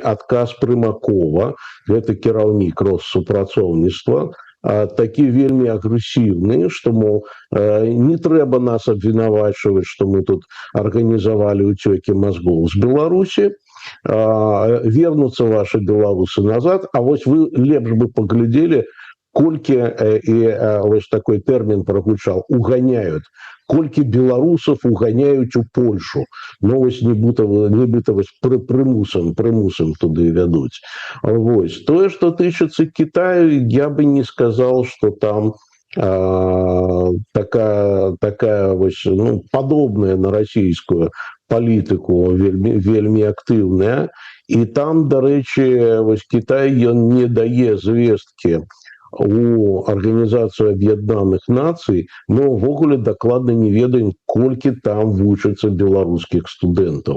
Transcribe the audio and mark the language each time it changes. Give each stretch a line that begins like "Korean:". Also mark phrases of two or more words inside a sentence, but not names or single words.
Belarusian: адказ Прымакова, гэта кіраўнік Россупрацоўніцтва, такі вельмі агрэсіўны, што, мол, не трэба нас абвінавачваць, што мы тут арганізавалі ўцёкі мазгоў з Беларусі, вернуцца ваши беларусы назад, а вось вы лепш бы паглядзелі, колькі, і вось такой тэрмін прагучаў, уганяют, колькі беларусаў уганяюць у Польшу. Ну, вось нібыта прымусам туды вядуць. Вось. Тое, што тычыцца Китаю,
Russian: я бы не сказал, что там такая
Belarusian: вось, ну, падобная на расійскую палітыку вельмі актыўная. І там, дарэчы, вось Китай, ён не дае звесткі у Арганізацыю Аб'яднаных Нацый, но ўвогуле дакладна не ведаем, колькі там вучацца беларускіх студэнтаў.